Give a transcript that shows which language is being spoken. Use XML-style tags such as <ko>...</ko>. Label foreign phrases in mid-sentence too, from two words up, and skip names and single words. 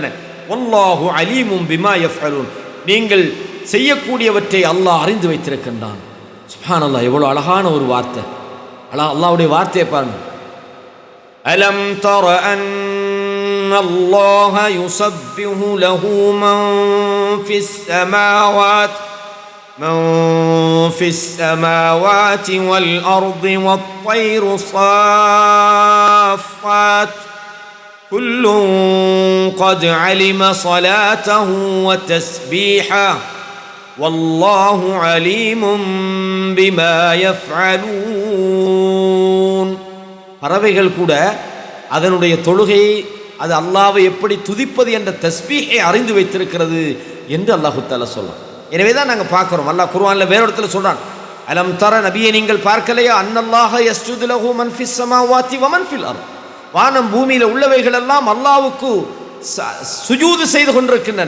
<ar>والله عليم بما يفعلون,</ar> <ta>நீங்கள் செய்யக்கூடியவற்றை அல்லாஹ் அறிந்து வைத்திருக்கின்றான். சுப்ஹானல்லாஹ், எவ்வளவு அழகான ஒரு வார்த்தை. அல்லாஹ்வுடைய வார்த்தையை பாருங்க.</ta> <ar>ألم تر أن الله يسبح له من في السماوات في السماوات والأرض والطير صافات كل قد علم صلاته وتسبيحه والله عليم بما يفعلون.</ar> <ta>பறவைகள் கூட அதனுடைய தொழுகையை, அது அல்லாஹ்வை எப்படி துதிப்பது என்ற தஸ்பீஹை அறிந்து வைத்திருக்கிறது என்று</ta> <ar>الله تعالى</ar> <ta>சொல்றான். எனவே தான் நாங்கள் பார்க்குறோம், அல்லாஹ் குர்ஆன்ல வேற இடத்துல சொல்றான்,</ta> <ar>ألم تر</ar> <ta>நபியை நீங்கள் பார்க்கலையா,</ta> <ar>أن الله يسجد له من في السماوات ومن في الأرض,</ar> <ta>வானம் பூமியில உள்ளவைகள் எல்லாம் அல்லாஹ்வுக்கு சுஜூது செய்து கொண்டிருக்கின்றன.</ta>